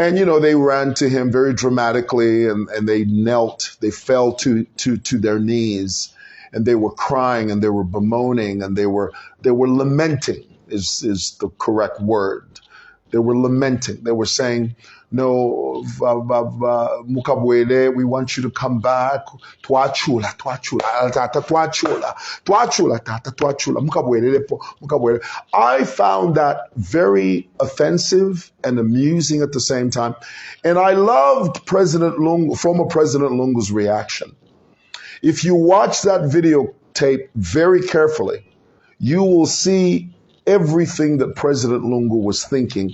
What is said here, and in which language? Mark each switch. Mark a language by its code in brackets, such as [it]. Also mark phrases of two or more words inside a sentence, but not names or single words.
[en] And, they ran to him very dramatically, and they knelt, they fell to their knees, and they were crying, and they were bemoaning, and they were lamenting is the correct word. They were lamenting. They were saying, no, Mukabwele, we want you to come back. [bem] Twachula, tata, Mukabwele. [en] I found that very offensive and amusing at the same time. And I loved former President Lungu's reaction. If you watch that videotape very carefully, you will see everything that President Lungu was thinking.